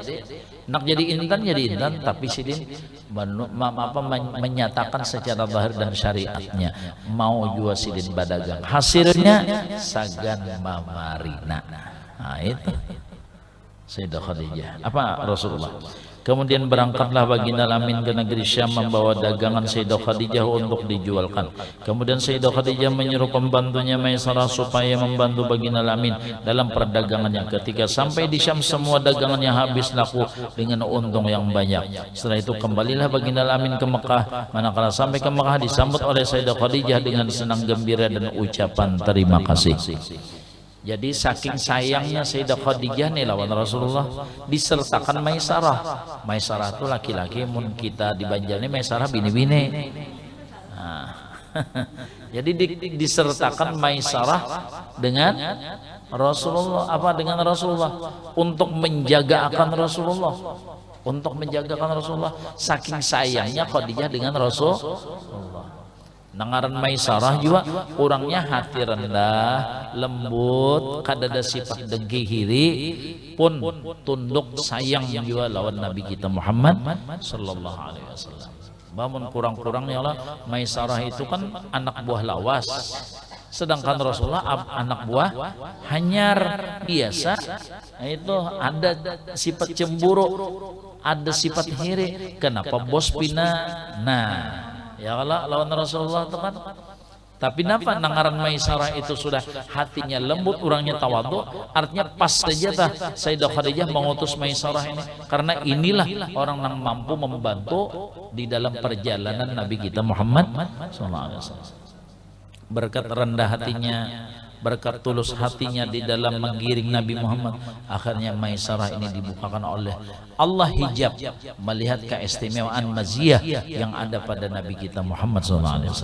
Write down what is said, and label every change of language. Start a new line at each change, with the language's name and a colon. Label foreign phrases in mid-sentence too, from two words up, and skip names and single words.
Banjar: Nak jadi intan, tapi sidin menyatakan secara zahir dan syariatnya mau jual sidin badagang. Hasilnya sagan Mamarina. Nah itu Sayyidah Khadijah.
Indonesian: Apa Rasulullah? Kemudian berangkatlah baginda Amin ke negeri Syam membawa dagangan Sayyidah Khadijah untuk dijualkan. Kemudian Sayyidah Khadijah menyuruh pembantunya Maisarah supaya membantu baginda Amin dalam perdagangannya. Ketika sampai di Syam semua dagangannya habis laku dengan untung yang banyak. Setelah itu kembalilah baginda Amin ke Mekah. Manakala sampai ke Mekah disambut oleh Sayyidah Khadijah dengan senang gembira dan ucapan terima kasih.
Banjar: Jadi saking sayangnya Sayyidah Khadijah nih lawan Rasulullah disertakan Maisarah. Maisarah itu laki-laki, mun kita di Banjar ini Maisarah bini-bini.
Indonesian: Nah, jadi disertakan Maisarah dengan Rasulullah, dengan Rasulullah untuk menjagakan Rasulullah. Untuk menjagakan Rasulullah. Saking sayangnya Khadijah dengan Rasulullah.
Banjar: Nangaran Maisarah juga orangnya hati rendah, lembut, kadada sifat dengki hiri, pun tunduk sayang juga lawan Nabi kita Muhammad
Arabic: صلى الله عليه وسلم.
Banjar: Bangun kurang-kurangnya lah Maisarah itu kan anak buah lawas, sedangkan Rasulullah anak buah hanyar biasa.
Indonesian: Nah, itu ada sifat cemburu, ada sifat hiri. Kenapa bos pindah?
Banjar: Nah, ya Allah lawan Rasulullah itu kan. Tapi napa nangaran Maisarah itu sudah hatinya lembut, orangnya tawadhu, artinya pas saja tah Sayyidah Khadijah mengutus Maisarah ini, karena inilah orang yang mampu membantu di dalam perjalanan Nabi kita Muhammad SAW.
Indonesian: Berkat rendah hatinya, berkat tulus hatinya di dalam menggiring Nabi Muhammad, akhirnya Maisarah ini dibukakan oleh Allah hijab melihat keistimewaan maziyah yang ada pada Nabi kita Muhammad SAW.